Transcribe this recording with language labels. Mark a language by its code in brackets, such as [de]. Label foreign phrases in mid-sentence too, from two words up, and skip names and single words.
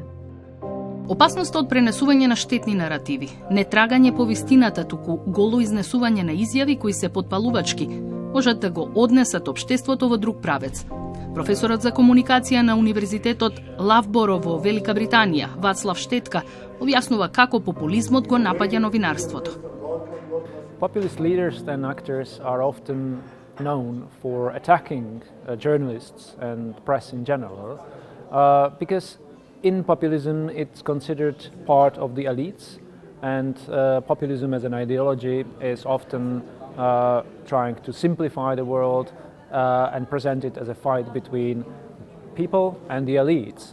[mk] Опасноста од пренесување на штетни наративи, не трагање по вистината, туку голо изнесување на изјави кои се потпалувачки, можат да го однесат општеството во друг правец. Професорот за комуникација на Универзитетот Лавборо во Велика Британија, Вацлав Штетка, објаснува како популизмот го напаѓа новинарството. [en] Populist leaders and actors are often known for attacking journalists and press in general, because in populism it's considered part of the elites, and populism as an ideology is often trying to simplify the world and present it as a fight between people and the elites.